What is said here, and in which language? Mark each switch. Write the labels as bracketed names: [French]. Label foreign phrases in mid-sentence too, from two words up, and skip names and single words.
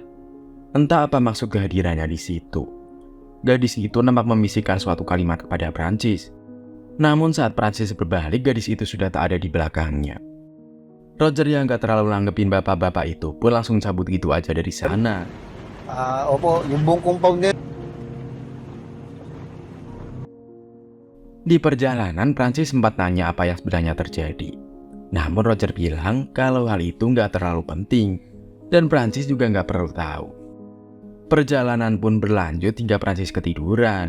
[Indonesian] Entah apa maksud kehadirannya di situ. Gadis itu nampak membisikkan suatu kalimat kepada Francis. Namun saat Francis berbalik, gadis itu sudah tak ada di belakangnya. Roger yang gak terlalu nanggepin bapak-bapak itu pun langsung cabut gitu aja dari sana. [Filipino] Opo, yung buong compound niya. [Indonesian] Di perjalanan, Francis sempat nanya apa yang sebenarnya terjadi. Namun Roger bilang kalau hal itu gak terlalu penting, dan Francis juga gak perlu tahu. Perjalanan pun berlanjut hingga Francis ketiduran.